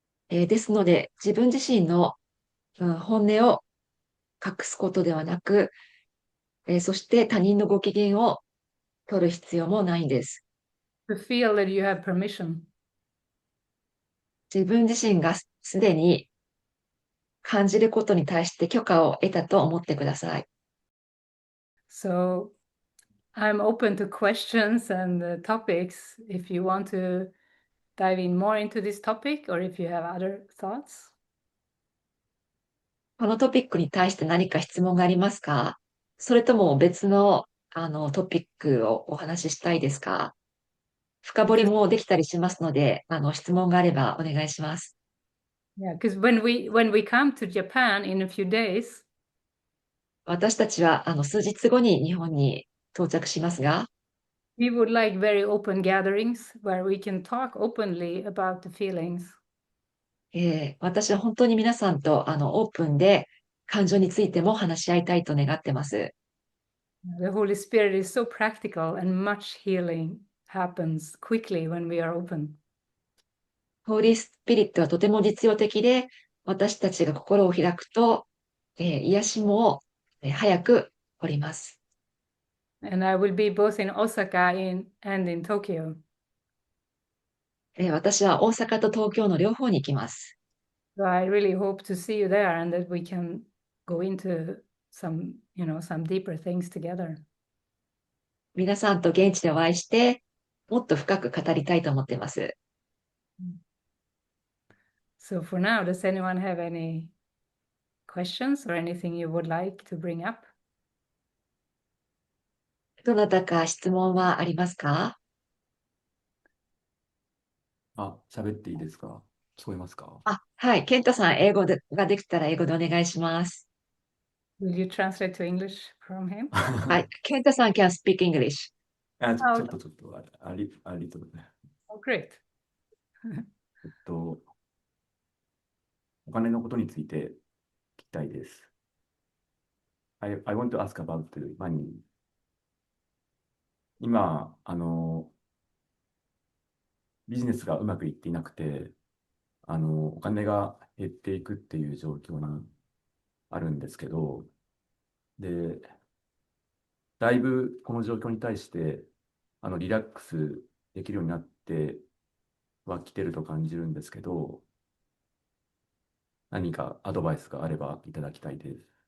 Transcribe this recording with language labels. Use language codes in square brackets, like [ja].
[ja] ですので、自分自身の、本音を隠すことではなく、そして他人のご機嫌を取る必要もないんです。 [en] To feel that you have permission. [ja] 自分自身がすでに感じることに対して許可を得たと思ってください。 [en] So I'm open to questions and topics if you want to dive in more into this topic or if you have other thoughts. [ja] このトピックに対して何か質問がありますか？それとも別の、トピックをお話ししたいですか？深掘り [en] Because [ja] もできたりしますので、質問があればお願いします。 [en] yeah, because when we come to Japan in a few days, [ja] 私たちは、数日後に日本に到着しますが、 [en] we would like very open gatherings where we can talk openly about the feelings. [ja] 私は本当に皆さんと、オープンで感情についても話し合いたいと願ってます。 [en] The Holy Spirit is so practical and much healing happens quickly when we are open. [ja] ホーリースピリットはとても実用的で、私たちが心を開くと、癒しも、早く起こります。 [en] And I will be both in Osaka and in Tokyo. [ja] 私は大阪と東京の両方に行きます。 [en] So I really hope to see you there and that we can go into some deeper things together. [ja] 皆さんと現地でお会いして、もっと深く語りたいと思っています。 [en] So for now, does anyone have any questions or anything you would like to bring up? [ja] どなたか質問はありますか？喋っていいですか？聞こえますか？はい。ケンタさん、ができたら英語でお願いします。 [en] Will you translate to English from him? [ja] はい。 [en] ケンタさん can speak English. Oh, [ja] ちょっと、ありとね。 [en] oh, great. [ja] えっと、お金のことについて聞きたいです。 [en] I want to ask about money. [ja] 今、ビジネスがうまくいっていなくて、お金が減っていくっていう状況にあるんですけど、で、だいぶこの状況に対して、リラックスできるようになってはきてると感じるんですけど、何かアドバイスがあればいただきたいです。